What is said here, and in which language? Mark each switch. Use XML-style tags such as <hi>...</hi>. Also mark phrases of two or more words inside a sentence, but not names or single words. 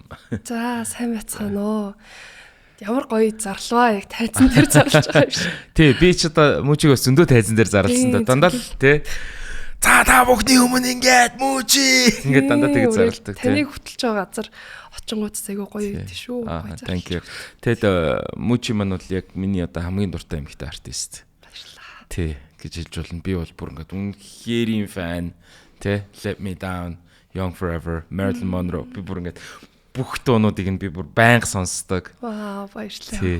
<mn>За сайн байцгаана уу. Ямар гоё зарлаа яг тайзан дээр зарлж байгаа юм шиг. Тий, би ч одоо Мучиг бас зөндөө тайзан дээр зарласан да. Дандаа л тий. За та бүхний өмнө ингээд Мучи ингээд дандаа тэгж зарладаг тий. Таныг хөтлж байгаа газар очингуудс айгу гоё байд шүү.</mn> <en>Thank you.</en> <mn>Тэгэд Мучи маань бол яг миний одоо хамгийн дуртай эмэгтэй артист. Баярлалаа. Тий, гэж хэлж болно. Би бол бүр ингээд үнэхэрийн фан тий. Let Me Down, Young Forever, Marilyn Monroe би бүр ингээд бүх дуунуудыг нь би бүр байнга сонсдог. Вау, баярлалаа.</mn>